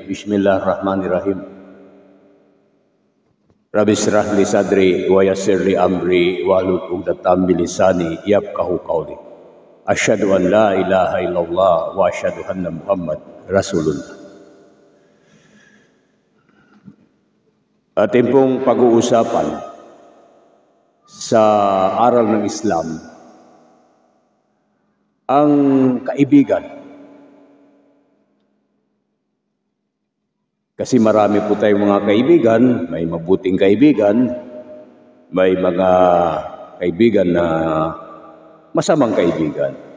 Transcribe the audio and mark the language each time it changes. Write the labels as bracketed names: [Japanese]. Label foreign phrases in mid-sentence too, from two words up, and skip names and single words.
[Arabic] بسم الله الرحمن الرحيم. رب اشرح لي صدري ويسر لي أمري واحلل عقدة من لساني يفقهوا قولي. أشهد أن لا إله إلا الله وأشهد أن محمدا رسول الله. [Filipino] Ating pong pag-uusapan sa aral ng Islam ang kaibigan. Kasi marami po tayong mga kaibigan, may mabuting kaibigan, may mga kaibigan na masamang kaibigan.